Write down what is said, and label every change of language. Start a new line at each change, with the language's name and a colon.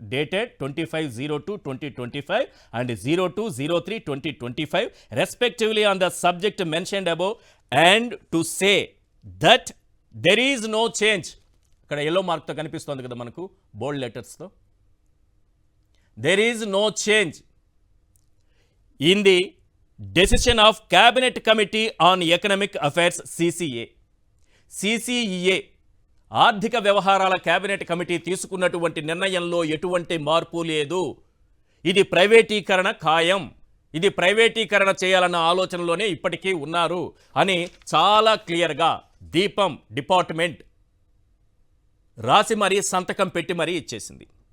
English: Dated 25/02/2025 and 02/03/2025 respectively on the subject mentioned above and to say that there is no change.
Telugu: ఇక్కడ yellow మార్క్తో కనిపిస్తోంది కదా మనకు, బోల్డ్ లెటర్స్తో.
English: There is no change in the decision of Cabinet Committee on Economic Affairs, CCA.
Telugu: CCEA ఆర్థిక వ్యవహారాల cabinet committee తీసుకున్నటువంటి నిర్ణయంలో ఎటువంటి మార్పు లేదు. ఇది ప్రైవేటీకరణ ఖాయం, ఇది ప్రైవేటీకరణ చేయాలన్న ఆలోచనలోనే ఇప్పటికీ ఉన్నారు అని చాలా క్లియర్గా దీపం డిపార్ట్మెంట్ రాసి మరీ సంతకం పెట్టి మరీ ఇచ్చేసింది.